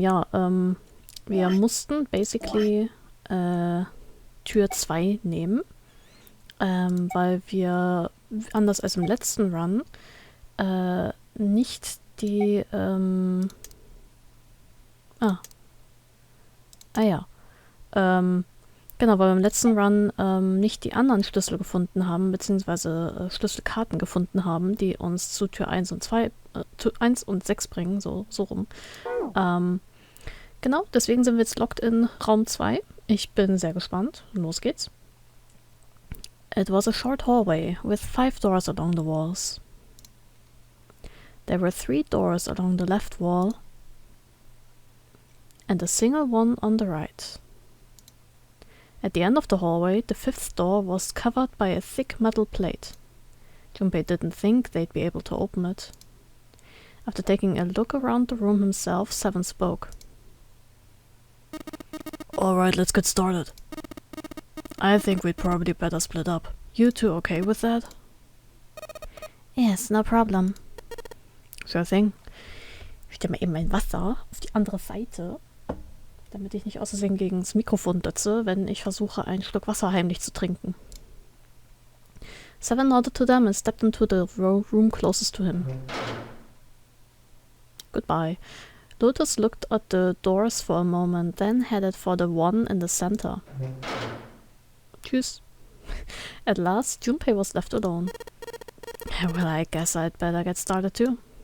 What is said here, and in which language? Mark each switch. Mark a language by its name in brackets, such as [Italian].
[German] Ja, wir mussten basically Tür 2 nehmen, weil wir, anders als im letzten Run, nicht die, genau, weil wir im letzten Run nicht die anderen Schlüssel gefunden haben, beziehungsweise Schlüsselkarten gefunden haben, die uns zu Tür 1 und 2, Tür 1 und 6 bringen, so rum. Genau, deswegen sind wir jetzt locked in Raum 2. Ich bin sehr gespannt. Los geht's. [English] It was a short hallway with 5 doors along the walls. There were 3 doors along the left wall and a single one on the right. At the end of the hallway, the 5th door was covered by a thick metal plate. Junpei didn't think they'd be able to open it. After taking a look around the room himself, Seven spoke. Alright, let's get started. I think we'd probably better split up. You two okay with that? Yes, no problem. Sure thing. [German] Ich stelle mal eben mein Wasser auf die andere Seite, damit ich nicht aus Versehen gegen das Mikrofon dötze, wenn ich versuche, einen Schluck Wasser heimlich zu trinken. [English] Seven nodded to them and stepped into the room closest to him. Goodbye. Lotus looked at the doors for a moment, then headed for the one in the center. Tschüss. At last, Junpei was left alone. Well, I guess I'd better get started too.